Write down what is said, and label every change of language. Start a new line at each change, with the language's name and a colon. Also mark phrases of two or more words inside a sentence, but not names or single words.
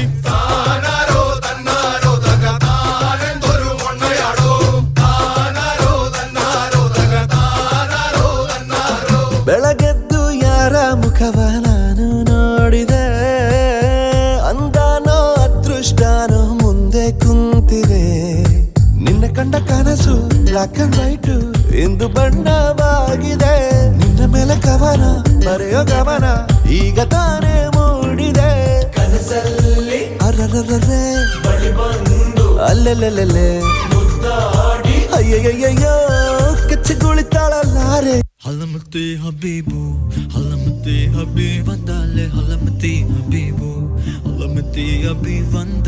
Kannada: ಬೆಳಗೆದ್ದು ಯಾರ ಮುಖವ ನಾನು ನೋಡಿದೆ, ಅಂದಾನೋ ಅದೃಷ್ಟನೋ ಮುಂದೆ ಕುಂತಿದೆ. ನಿನ್ನ ಕಂಡ ಕನಸು
English: black and white
Kannada: ಇಂದು ಬಣ್ಣವಾಗಿದೆ. ನಿನ್ನ ಮೇಲೆ ಕವನ ಬರೆಯೋ ಗಮನ ಈಗ ತಾನೇ ಮೂಡಿದೆ. ಕನಸಲ್ಲಿ ಅರರರರೆ ಅಲ್ಲೆಲ್ಲೆಲ್ಲೆ ಅಯ್ಯಯ್ಯಯ್ಯೋ ಕಚ್ಚಗುಳಿತಾಳಲ್ಲಾರೆ. ಹಲಮತಿ ಹಬೀಬು ಹಲಮತಿ ಹಬೀಬ್ ಬಂದಾಲೆ ಹಲಮತಿ ಹಬೀಬು ಹಲಮತಿ ಹಬೀಬ್ ಬಂದ